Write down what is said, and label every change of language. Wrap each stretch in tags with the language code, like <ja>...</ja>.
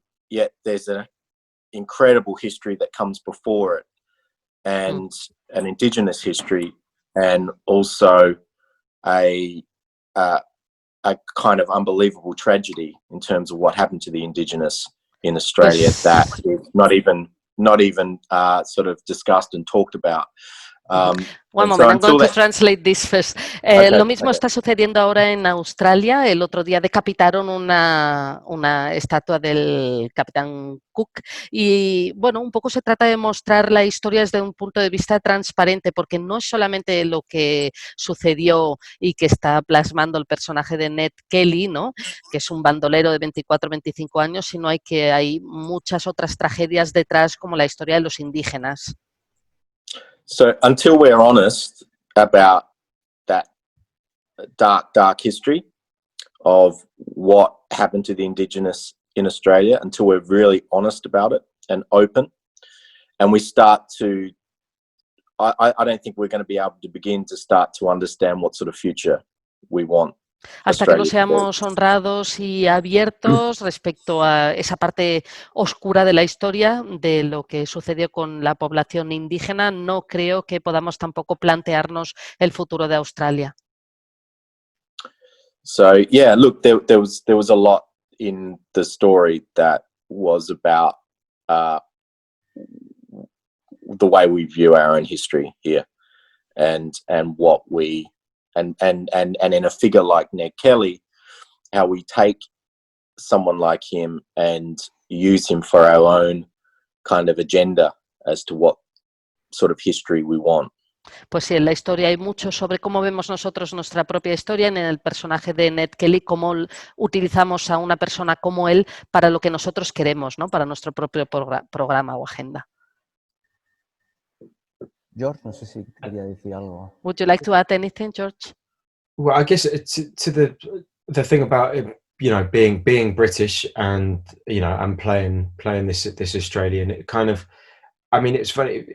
<en>Yet there's an incredible history that comes before it, and an Indigenous history, and also a kind of unbelievable tragedy in terms of what happened to the Indigenous in Australia that is not even sort of discussed and talked about. One moment, I'm going to translate this first.</en> <es>Lo mismo está sucediendo ahora en Australia. El otro día decapitaron una estatua del Capitán Cook y, bueno, un poco se trata de mostrar la historia desde un punto de vista transparente, porque no es solamente lo que sucedió y que está plasmando el personaje de Ned Kelly, ¿no? Que es un bandolero de 24, 25 años, sino hay muchas otras tragedias detrás, como la historia de los indígenas.</es> <en>So until we're honest about that dark history of what happened to the Indigenous in Australia, until we're really honest about it and open, and we start to, I don't think we're going to be able to begin to start to understand what sort of future we want.</en> <es>Hasta que no seamos honrados y abiertos respecto a esa parte oscura de la historia, de lo que sucedió con la población indígena, no creo que podamos tampoco plantearnos el futuro de Australia.</es> <en>So yeah, look, there was a lot in the story that was about the way we view our own history here, and what we and in a figure like Ned Kelly, how we take someone like him and use him for our own kind of agenda as to what sort of history we want.</en> <es>Pues sí, en la historia hay mucho sobre cómo vemos nosotros nuestra propia historia, en el personaje de Ned Kelly, cómo utilizamos a una persona como él para lo que nosotros queremos, ¿no? Para nuestro propio programa o agenda. George, no sé si quería decir algo.</es> <en>Would you like to add anything, George? Well, I guess to the thing about being British and and playing this Australian, it kind of, I mean, it's funny.</en>